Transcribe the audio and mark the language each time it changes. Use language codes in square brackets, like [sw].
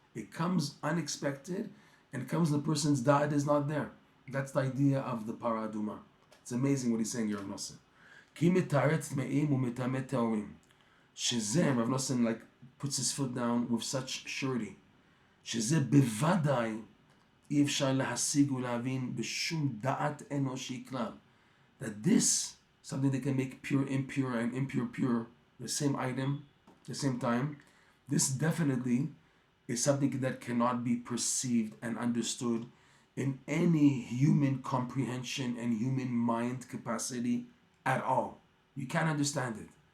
[en] It comes unexpected, and it comes when the person's da'at is not there. That's the idea of the paraduma. It's amazing what he's saying here, Rav Nosson. [he] Ki mitaret tmeim umitamet teorim. [en] Shezeh, Rav Nosson puts his foot down with such surety. [he] Shezeh bevadai אי אפשר להשיג ולהבין בשום דעת אנושי כלל. [en] That this, something that can make pure impure and impure pure, the same item, the same time, this definitely is something that cannot be perceived and understood in any human comprehension and human mind capacity at all. You can't understand it.